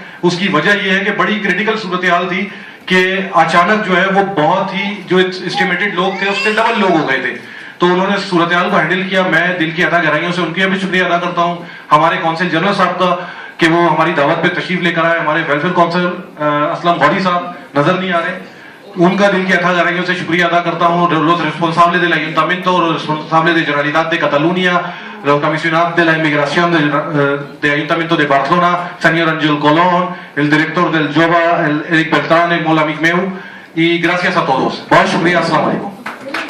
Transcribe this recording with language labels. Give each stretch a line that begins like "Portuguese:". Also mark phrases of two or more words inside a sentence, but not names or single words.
Urdu: اس کی وجہ یہ ہے کہ بڑی کریٹیکل صورت حال تھی کہ اچانک جو ہے وہ بہت ہی جو ایسٹیمیٹڈ لوگ تھے اس سے ڈبل لوگ ہو گئے تھے، تو انہوں نے صورت حال کو ہینڈل کیا. میں دل کی ادا گہرائیوں سے ان کا بھی شکریہ ادا کرتا ہوں۔ ہمارے
English: consul general
Urdu: صاحب کا کہ وہ ہماری دعوت پہ تشریف لے کر آئے. हमारे
English: welfare council
Urdu: اسلم غوری صاحب نظر نہیں آ رہے، ان کا دل کی ادا گہرائیوں سے شکریہ ادا کرتا ہوں.
Spanish: Los responsables del ayuntamiento, los responsables de Generalitat de Cataluña, los comisionados de la inmigración del Ayuntamiento de Barcelona, señor Ángel Colón, el director del Jova, el Eric Beltrán, el Mola Migmeu, y gracias a todos.
Urdu: بہت شکریہ,
Arabic: السلام عليكم.